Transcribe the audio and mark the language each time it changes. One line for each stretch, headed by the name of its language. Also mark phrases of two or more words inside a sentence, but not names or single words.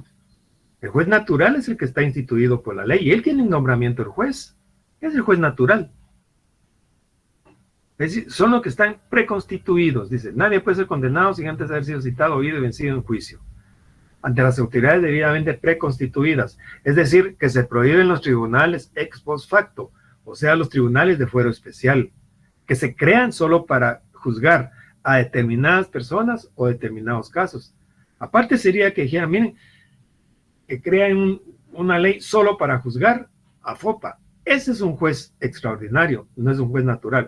Spanish: El juez natural es el que está instituido por la ley y él tiene un nombramiento del juez. Es el juez natural. Es decir, son los que están preconstituidos. Dice, nadie puede ser condenado sin antes haber sido citado, oído y vencido en juicio ante las autoridades debidamente preconstituidas. Es decir, que se prohíben los tribunales
Latin: ex post facto,
Spanish: o sea, los tribunales de fuero especial, que se crean solo para juzgar a determinadas personas o determinados casos. Aparte sería que dijeran, miren, que crean una ley solo para juzgar a Fopa. Ese es un juez extraordinario, no es un juez natural.